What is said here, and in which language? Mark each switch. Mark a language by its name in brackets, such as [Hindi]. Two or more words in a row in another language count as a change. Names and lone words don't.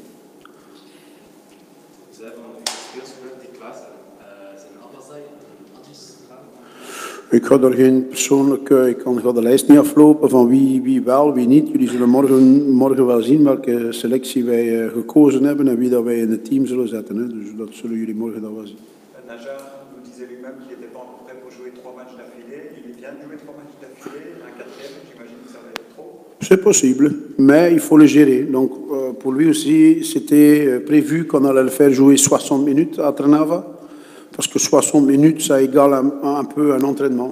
[Dutch] Zij van de speelsgroep die klaar zijn Abazai en Adjus. Ik ga daar geen persoonlijke, ik ga de lijst niet aflopen van wie wel, wie niet. Jullie zullen morgen wel zien welke selectie wij gekozen hebben en wie dat wij in het team zullen zetten. Hè. Dus dat zullen jullie morgen dan wel zien. [French] Najar nous disait lui-même qu'il n'était pas encore prêt pour jouer 3 matchs d'affilée. Il vient de jouer 3 matchs d'affilée, un 4e, j'imagine que ça va être trop. C'est possible, mais il faut le gérer. Donc pour lui aussi, c'était prévu qu'on allait le faire jouer 60 minutes à Trnava, parce que 60 minutes, ça égale un peu un entraînement.